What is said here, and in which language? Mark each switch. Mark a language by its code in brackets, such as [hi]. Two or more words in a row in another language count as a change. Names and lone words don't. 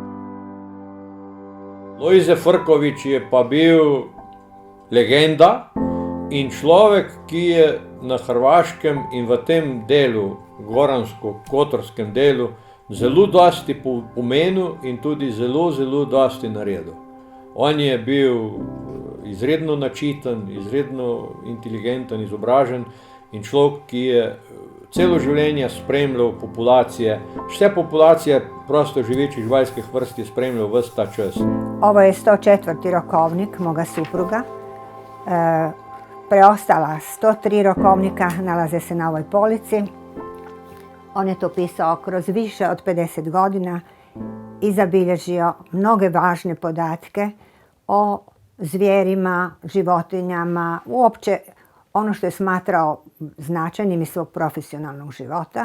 [sl] Alojzije Frkovič je pa bil legenda in človek, ki je na Hrvaškem in v tem delu, goransko-kotorskem delu, zelo dosti pomenil in tudi zelo dosti naredil. On je bil izredno načiten, izredno inteligenten, izobražen in človek, ki je celo življenje spremljal populacije, vse populacije prosto živečih živalskih vrst je spremljal ves ta čas. [hr] Ovo je 104. rokovnik moga supruga. Preostala 103 rokovnika nalaze se na ovoj polici. On je to pisao kroz više od 50 godina i zabilježio mnoge važne podatke o zvijerima, životinjama, uopće ono što je smatrao značajnim iz svog profesionalnog života.